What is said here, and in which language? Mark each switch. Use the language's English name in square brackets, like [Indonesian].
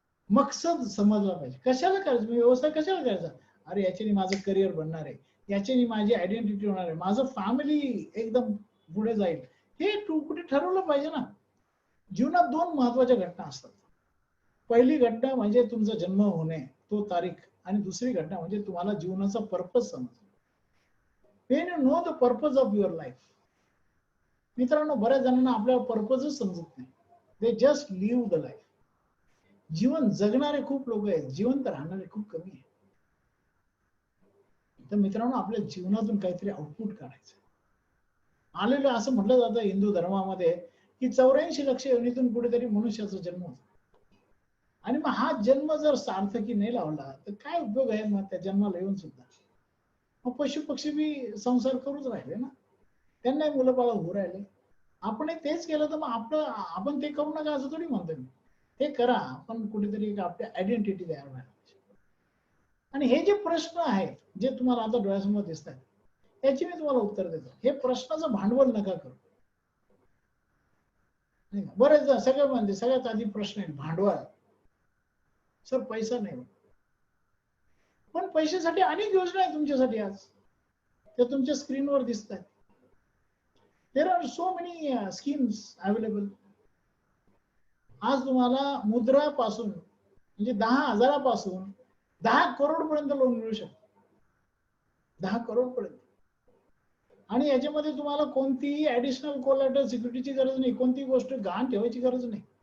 [Marathi] मकसद समजला पाहिजे. कशाला करायचं, मी व्यवसाय कशाला करायचा, अरे याच्याने माझं करिअर बनणार आहे, याच्याने माझी आयडेंटिटी होणार आहे, माझं फॅमिली एकदम पुढे जाईल, हे तू कुठे ठरवलं पाहिजे ना. जीवनात 2 महत्वाच्या घटना असतात. पहिली घटना म्हणजे तुमचा जन्म होणे, तो तारीख, आणि दुसरी घटना म्हणजे तुम्हाला जीवनाचा पर्पज समजणं. [English] when you know the purpose of your life. [Marathi] मित्रांनो, बऱ्याच जणांना आपल्या पर्पजच समजत नाही. [English] They just live the life. [Marathi] जीवन जगणारे खूप लोक आहेत, जिवंत राहणारे खूप कमी आहेत. तर मित्रांनो, आपल्या जीवनातून काहीतरी आउटपुट काढायचं. आलेलं असं म्हटलं जातं हिंदू धर्मामध्ये की 84 लक्ष योनीतून कुठेतरी मनुष्याचा जन्म होतो. आणि मग हा जन्म जर सार्थकी नाही लावला तर काय उपयोग आहे मग त्या जन्माला येऊन सुद्धा. मग पशु पक्षी बी संसार करूच राहिले ना, त्यांनाही मुलं बाळ होऊ राहिले. आपण तेच केलं तर मग आपण ते करू नका असं थोडी म्हणतो मी. ते करा, आपण कुठेतरी आपली आयडेंटिटी तयार व्हायला. आणि हे जे प्रश्न आहेत जे तुम्हाला आता डोळ्यासमोर दिसत आहेत त्याची मी तुम्हाला उत्तर देतो. हे प्रश्नाचं भांडवल नका करू. बरेच सगळं म्हणजे सगळ्यात आधी प्रश्न आहे भांडवल. सर पैसा नाही, पण पैशासाठी अनेक योजना आहेत तुमच्यासाठी आज, त्या तुमच्या स्क्रीनवर दिसत आहेत. [English] There are so many schemes available. [Marathi] आज तुम्हाला मुद्रा पासून म्हणजे 10,000पासून 10 करोड पर्यंत लोन मिळू शकतं. 10 करोड पर्यंत. आणि याच्यामध्ये तुम्हाला कोणतीही ऍडिशनल कोलॅटरल सिक्युरिटीची गरज नाही, कोणती गोष्ट गहाण ठेवायची गरज नाही.